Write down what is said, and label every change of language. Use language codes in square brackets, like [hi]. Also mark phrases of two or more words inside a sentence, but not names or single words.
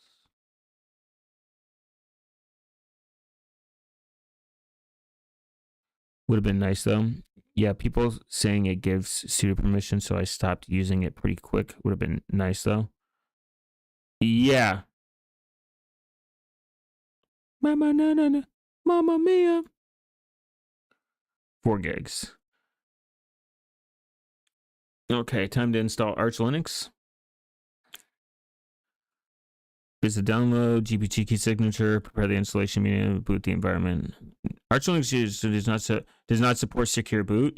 [en] Would have been nice though. Yeah, people saying it gives sudo permission, so I stopped using it pretty quick. Would have been nice though. Yeah. Mama na na na. [it] Mama mia. [en] 4 gigs. Okay, time to install Arch Linux. Visit download, GPT key signature, prepare the installation media, boot the environment. Arch Linux does not support secure boot.